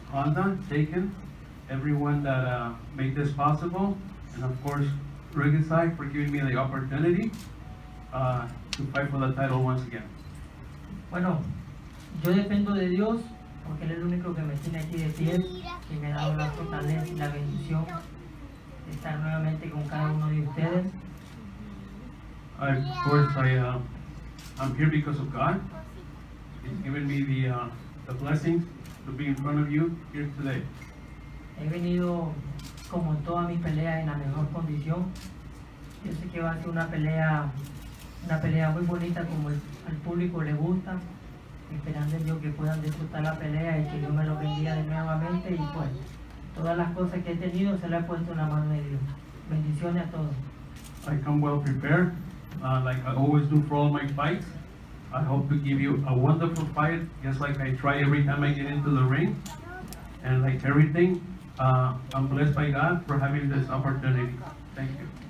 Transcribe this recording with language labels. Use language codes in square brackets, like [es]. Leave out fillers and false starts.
[en] Honda, Taken, everyone that made this possible, and of course, Rungvisai for giving me the opportunity to fight for the title once again. [es] Bueno, yo dependo de Dios, porque Él es el único que me tiene aquí de pie, que me ha dado la fortaleza y la bendición de estar nuevamente con cada uno de ustedes. [en] Of course, I'm here because of God. He's given me the blessings to be in front of you here today. [es] He venido, como en todas mis peleas, en la mejor condición. Yo sé que va a ser una pelea muy bonita, como al público le gusta, esperando en Dios que puedan disfrutar la pelea y que Dios me lo bendiga de nuevamente, y pues todas las cosas que he tenido se las he puesto en la mano de Dios. Bendiciones a todos. [en] I come well prepared, like I always do for all my fights. I hope to give you a wonderful fight, just like I try every time I get into the ring. And like everything, I'm blessed by God for having this opportunity. Thank you.